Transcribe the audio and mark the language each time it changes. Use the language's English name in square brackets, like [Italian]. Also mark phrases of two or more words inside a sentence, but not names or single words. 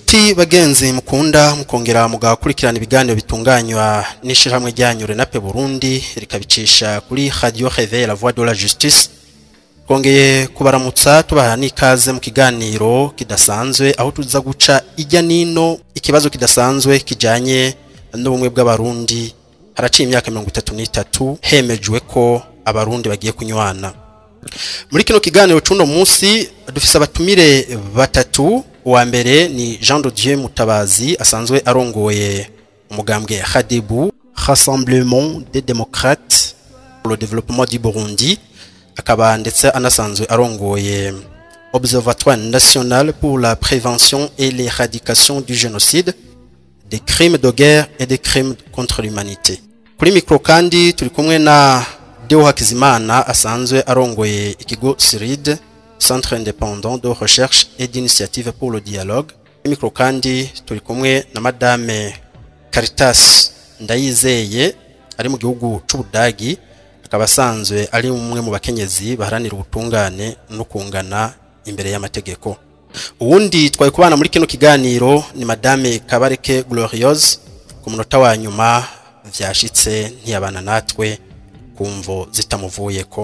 [Rundi] Nshuti bagenzi mukunda mukongera mugakurikirana ibiganiro bitunganywa n'ishirahamwe ryanyu RENAPE-BURUNDI rikabicisha kuri Radio Réveil la voix de la justice. Kongeye kubaramutsa tubaha n'ikaze mu kiganiro kidasanzwe aho tuza guca ijya nino ikibazo kidasanzwe kijanye n'ubumwe bw'abarundi. Haraciye imyaka 33 hemejwe ko abarundi bagiye kunywana. Muri kino kiganiro cuno munsi dufise abatumire batatu. Uwa mbere ni Jean de Dieu MUTABAZI asanzwe arongoye umugambwe HADEBU, [French] Rassemblement des démocrates pour le développement du Burundi, [Rundi] akaba ndetse anasanzwe arongoye [French] Observatoire national pour la prévention et l'éradication du génocide, des crimes de guerre et des crimes contre l'humanité. [Rundi] Kuri mikro kandi turi kumwe na HAKIZIMANA asanzwe arongoye ikigo CIRID, [French] Centre indépendant de recherche et d'initiative pour le dialogue. [Rundi] Mikro kandi turi kumwe na madame CARITAS NDAYIZEYE ari mu gihugu c'Ubudagi, akaba asanzwe ari umwe mu bakenyezi baharanira ubutungane no kungana imbere y'amategeko. Uwundi twaye kubana muri kino kiganiro ni madame Kabareke Gloriose, ku munota wa nyuma vyashitse ntiyabana natwe kumvo zitamuvuyeko.